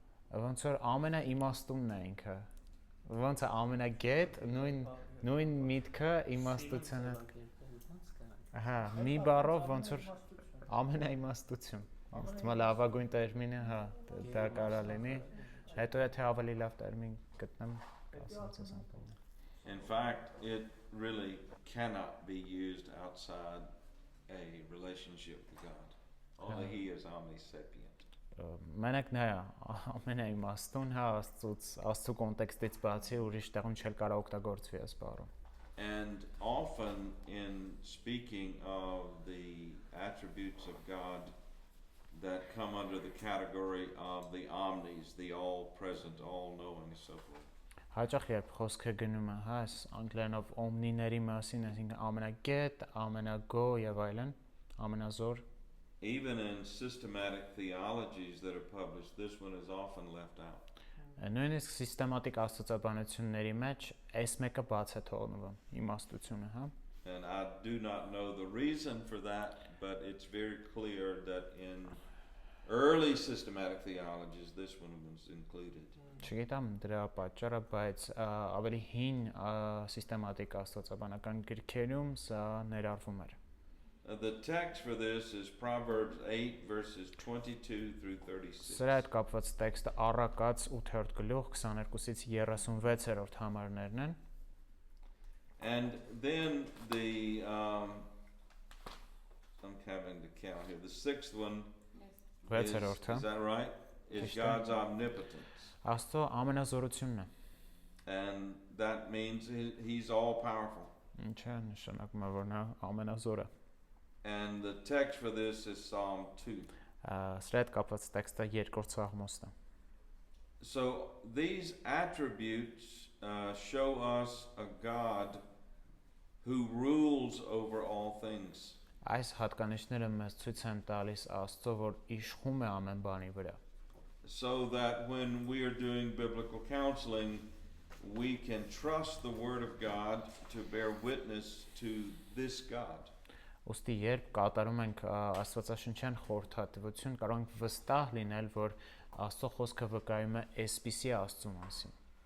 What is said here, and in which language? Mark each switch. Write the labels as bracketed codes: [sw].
[hy] Ոնց որ ամենաիմաստունն է ինքը։ Ոնց է ամենագետ, նույն միտքը իմաստությունը։ Ահա, մի բառով ոնց որ ամենաիմաստություն։ Ոնց լավագույն տերմինը, հա, դա կարա լինի։ Հետո եթե ավելի լավ տերմին գտնեմ, կասեմ ցած։ [en] In fact, it really cannot be used outside a relationship with God. Only he is omnisapient. [hy] Մենակ նա ամենաիմաստուն, հա, Աստծո կոնտեքստից բացի ուրիշ տեղում չել կարող օգտագործվի այս բառը։ [en] And often in speaking of the attributes of God that come under the category of the omnis, the all-present, all-knowing, and so forth. [hy] Հաճախ երբ խոսքը գնում է, հա, անգլերենով օմնիների մասին, այսինքն ամենագետ, ամենագո եւ այլն, ամենազոր։ [en] Even in systematic theologies that are published, this one is often left out. [hy] Նույնիսկ սիստեմատիկ աստվածաբանությունների մեջ այս մեկը բաց է թողնվում, իմաստությունը, հա։ [en] And I do not know the reason for that, but it's very clear that in early systematic theologies, this one was included. [hy] Չգիտեմ դրա պատճառը, բայց ավելի հին սիստեմատիկ աստվածաբանական գրքերում սա ներառվում էր։ [en] The text for this is Proverbs 8 verses 22 through 36. [hy] Սրա հետ կապված տեքստը Առակաց 8-րդ գլուխ 22-ից 36-րդ համարներն են։ [en] And then the I'm having to count here. The sixth one is that right? Is God's omnipotence. [hy] Աստծո ամենազորությունն է։ [en] And that means he's all powerful. [hy] Ինչը նշանակում է, որ նա ամենազոր է։ [en] And the text for this is Psalm 2. [hy] Սրա հետ կապված տեքստը 2-րդ Սաղմոսն է։ [en] So these attributes show us a God who rules over all things. [hy] Այս հատկանիշները մեզ ցույց են տալիս Աստծո, որ իշխում է ամեն բանի վրա։ [en] So that when we are doing biblical counseling, we can trust the Word of God to bear witness to this God. [hy] Ոստի երբ կատարում ենք աստվածաշնչյան խորհրդատվություն, կարող ենք վստահ լինել, որ Աստծո խոսքը վկայում է այսպիսի Աստծո մասին։